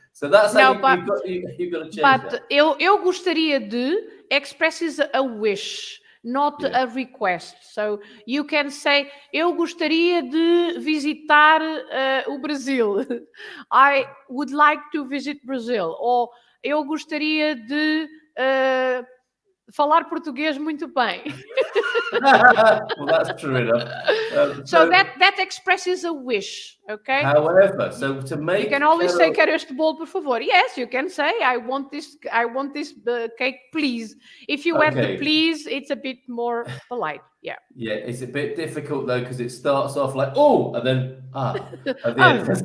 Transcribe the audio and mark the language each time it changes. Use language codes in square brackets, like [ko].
[en] So that's how you've got to change that. But [pt] eu gostaria de [en] expresses a wish, not a request. [pt] So you can say, eu gostaria de visitar o Brasil. [en] I would like to visit Brazil. [pt] Or eu gostaria de falar português muito bem. [en] Well, that's true enough. So that expresses a wish, okay? However, so to make [pt] you can always say, quero este bolo, por favor. [en] Yes, you can say, I want this cake, please. If you add the please, it's a bit more polite. Yeah. Yeah, it's a bit difficult though, because it starts off like and then at the end.